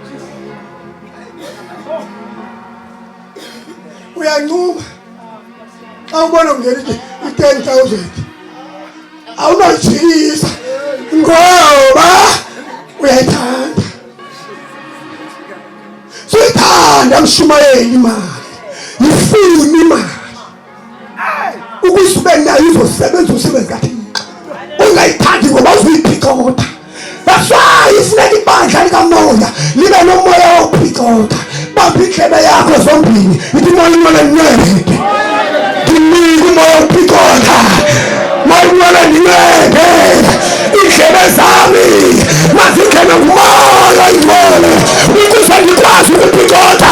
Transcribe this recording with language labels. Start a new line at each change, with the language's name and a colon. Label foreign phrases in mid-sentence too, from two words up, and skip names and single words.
Xhosa: Uyancuma xa ubona ungena i-10,000 awunojikisa ngoba uyayithanda. Suyithanda mshumayeli imali, yifuni imali ukuze ube nayo izosebenza umsebenzi kaThixo. Ungayithandi ngoba uzuyiphikota.
English: That's why
Xhosa: ifuneka ibandla likamoya libe nomoya wophikota. Bamba indlebe yakho zombini, ithi moyingcwele nincede, ndinika umoya wophikota, moyingcwele nincede. Indlebe zami mazingene ngumoya oyingcwele ukuze ndikwazi ukuphikota.